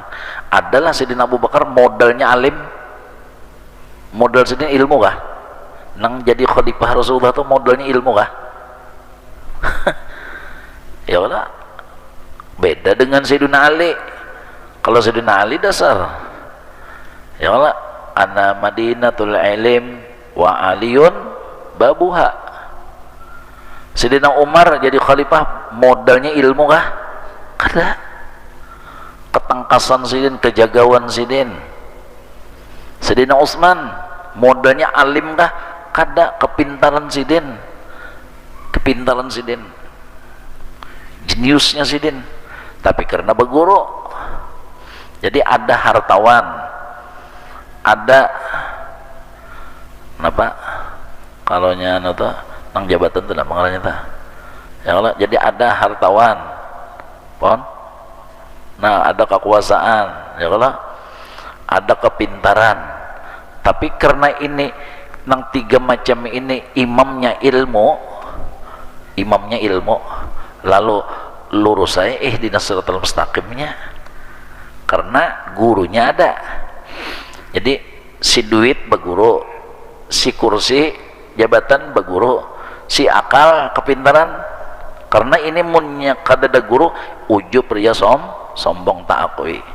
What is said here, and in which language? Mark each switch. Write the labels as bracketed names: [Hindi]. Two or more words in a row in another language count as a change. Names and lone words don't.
[Banjar] Adalah Sayyidina Abu Bakar modalnya alim, modal sini ilmu kah? Nang jadi khalifah Rasulullah tuh modalnya ilmu kah? Ya Allah, beda dengan Sayyidina Ali. Kalau Sayyidina Ali dasar, [Arabic] ya Allah, أنا مدينة العلم وعلي بابها. [Banjar] Sayyidina Umar jadi khalifah modalnya ilmu kah? Kada. Ketangkasan sidin, kejagawan sidin. Sayyidina Utsman modalnya alim kah? Kada. Kepintaran sidin, kepintaran sidin, jeniusnya sidin. Tapi karena berguru, jadi ada hartawan, ada apa kalau nya nang jabatan itu nang pengaranya ta ya Allah, jadi ada hartawan pon, nah ada kekuasaan ya Allah, ada kepintaran. Tapi karena ini nang tiga macam ini imamnya ilmu, lalu lurus saya [Arabic] اهدنا الصراط المستقيم, [Banjar] karena gurunya ada. Jadi si duit berguru, si kursi jabatan berguru, si akal kepintaran. Karena ini munnya kadada guru ujub ria sombong tak akui.